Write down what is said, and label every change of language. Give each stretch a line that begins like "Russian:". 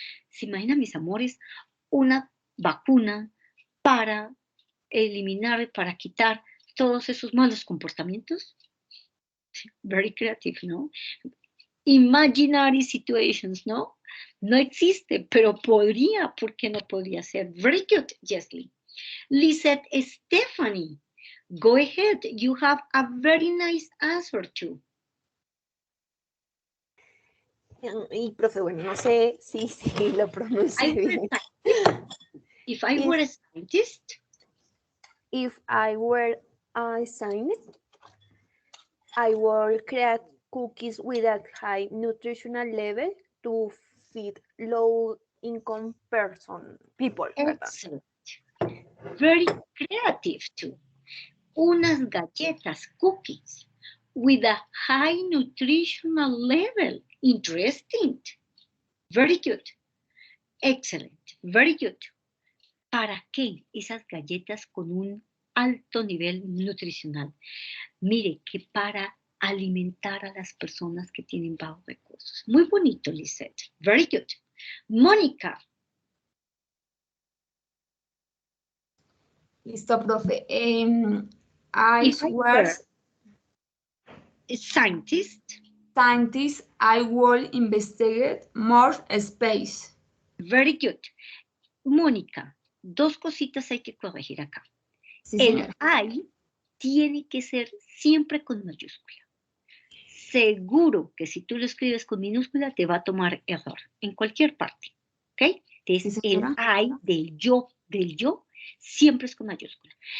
Spanish: ¿Se imaginan, mis amores, una vacuna para eliminar, para quitar todos esos malos comportamientos?
English: Very creative,
Spanish: ¿no?
English: Imaginary situations, ¿no?
Spanish: No existe, pero podría, ¿por qué no podría ser?
English: Very good, Jesly. Lisette Stephanie, go ahead. You have a very nice answer too.
Spanish: Y profe, bueno, no sé si lo pronuncié bien.
English: If I were a scientist. If I were a scientist, I would create cookies with a high nutritional level to feed low-income people. Excellent. Very creative too.
Spanish: Unas galletas,
English: cookies, with a high nutritional level. Interesting. Very good. Excellent. Very good.
Spanish: ¿Para qué esas galletas con un alto nivel nutricional? Mire, que para alimentar a las personas que tienen bajos recursos. Muy bonito, Lisette.
English: Very good.
Spanish: Mónica. Listo, profe.
English: I was a scientist. I will investigate more space. Very good.
Spanish: Mónica, dos cositas hay que corregir acá. Sí, el I tiene que ser siempre con mayúscula. Seguro que si tú lo escribes con minúscula te va a tomar error en cualquier parte. ¿Ok? Entonces el I del yo siempre es con mayúscula.